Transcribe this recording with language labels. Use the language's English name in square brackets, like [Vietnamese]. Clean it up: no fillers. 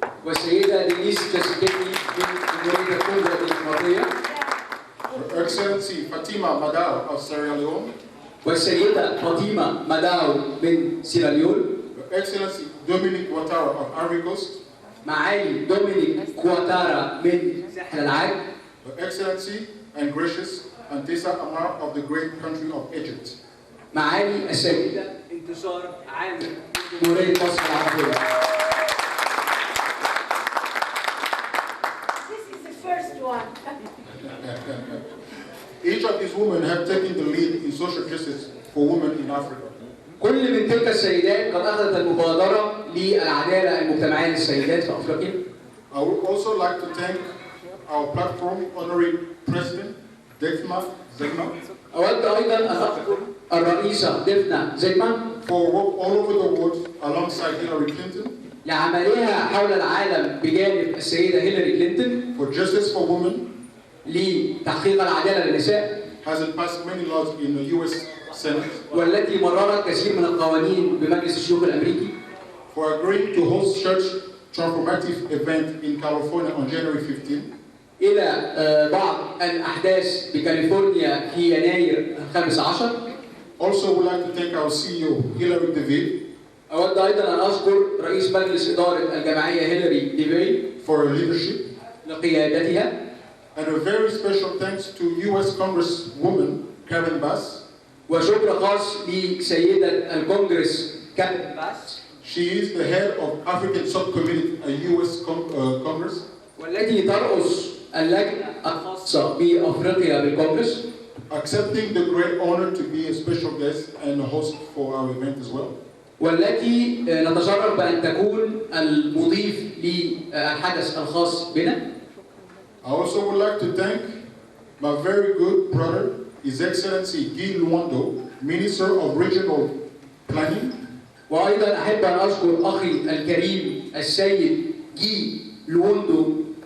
[Arabic] والسيدة دينيس تشيسيكيدي من جمهورية الكونغو الديمقراطية. [English] Her Excellency Fatima Madao of Sierra Leone. [Arabic] والسيدة فاطمة ماداو من سيراليون. [English] Her Excellency Dominique Ouattara of Ivory Coast. [Arabic] معالي دومينيك كواتارا من ساحل العاج. [English] Her Excellency and Gracious Antissa Amar of the great country of Egypt. [Arabic] معالي السيدة انتصار عامر من جمهورية مصر العربية. [English] This is the first one. Each of these women have taken the lead in social justice for women in Africa. [Arabic] كل من تلك السيدات قد أخذت المبادرة للعدالة المجتمعية للسيدات في أفريقيا. [English] I would also like to thank our platform honorary president Defna Zegma. [Arabic] أود أيضا أن أذكر الرئيسة ديفنا زيغما [English] for work all over the world alongside Hillary Clinton. [Arabic] لعملها حول العالم بجانب السيدة هيلاري كلينتون. [English] For justice for women. [Arabic] لتحقيق العدالة للنساء [English] has passed many laws in the U.S. Senate [Arabic] والتي مررت كثير من القوانين بمجلس الشيوخ الأمريكي [English] for agreeing to host such transformative event in California on January 15. [Arabic] إلى بعض الأحداث بكاليفورنيا في يناير 15. [English] Also, we'd like to thank our CEO, Hilary DeVille, [Arabic] أود أيضا أن أشكر رئيس مجلس إدارة الجمعية هيلاري ديفي [English] for her leadership, [Arabic] لقيادتها. [English] and a very special thanks to U.S. Congresswoman Karen Bass. [Arabic] وشكر خاص لسيدة الكونغرس كارين باس. [English] She is the head of African Subcommittee at U.S. Congress. [Arabic] والتي ترأس اللجنة الخاصة بأفريقيا بالكونغرس. [English] Accepting the great honor to be a special guest and a host for our event as well. [Arabic] والتي نتشرف بأن تكون المضيف للحدث الخاص بنا. [English] I also would like to thank my very good brother, His Excellency Guy Luando, Minister of Regional Planning. [Arabic] وأيضا أحب أن أشكر أخي الكريم السيد جي لوندو.